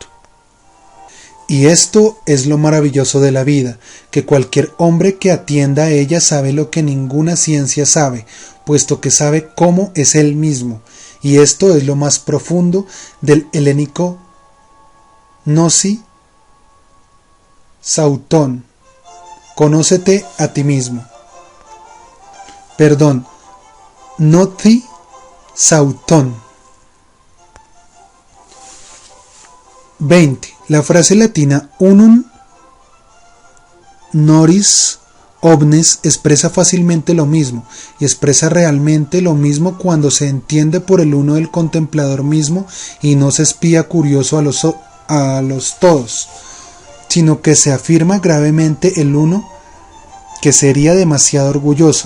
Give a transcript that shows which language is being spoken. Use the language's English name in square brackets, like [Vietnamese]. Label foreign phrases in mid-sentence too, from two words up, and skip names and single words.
[Spanish] Y esto es lo maravilloso de la vida, que cualquier hombre que atienda a ella sabe lo que ninguna ciencia sabe, puesto que sabe cómo es él mismo, y esto es lo más profundo del helénico [Greek] γνῶθι σαυτόν, [Spanish] conócete a ti mismo. Perdón, [Greek] γνῶθι σαυτόν. [Spanish] 20. La frase latina [Latin] unum noris omnes [Spanish] expresa fácilmente lo mismo, y expresa realmente lo mismo cuando se entiende por el uno del contemplador mismo y no se espía curioso a los todos, sino que se afirma gravemente el uno que sería demasiado orgulloso.